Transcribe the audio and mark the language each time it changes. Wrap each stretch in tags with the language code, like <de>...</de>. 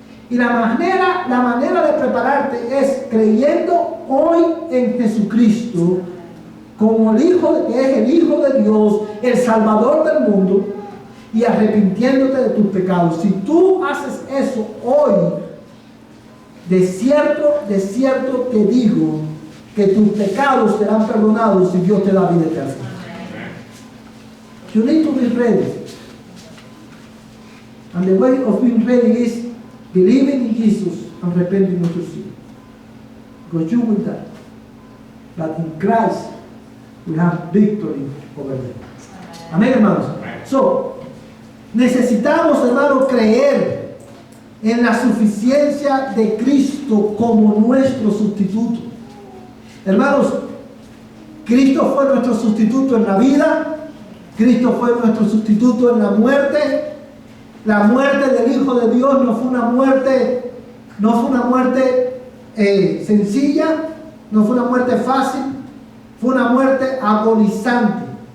<es>Y la manera de prepararte es creyendo hoy en Jesucristo como el Hijo, que es el Hijo de Dios, el Salvador del mundo, y arrepintiéndote de tus pecados. Si tú haces eso hoy, de cierto te digo que tus pecados serán perdonados y Dios te da vida eterna.</es> <en>You need to be ready. And the way of being ready is believing in Jesus and repenting of your sin. Because you will die. But in Christ we have victory over them.</en> <es>Amén, hermanos. So, necesitamos, hermanos, creer en la suficiencia de Cristo como nuestro sustituto. Hermanos, Cristo fue nuestro sustituto en la vida. Cristo fue nuestro sustituto en la muerte. La muerte del Hijo de Dios no fue una muerte sencilla, no fue una muerte fácil, fue una muerte agonizante.</es>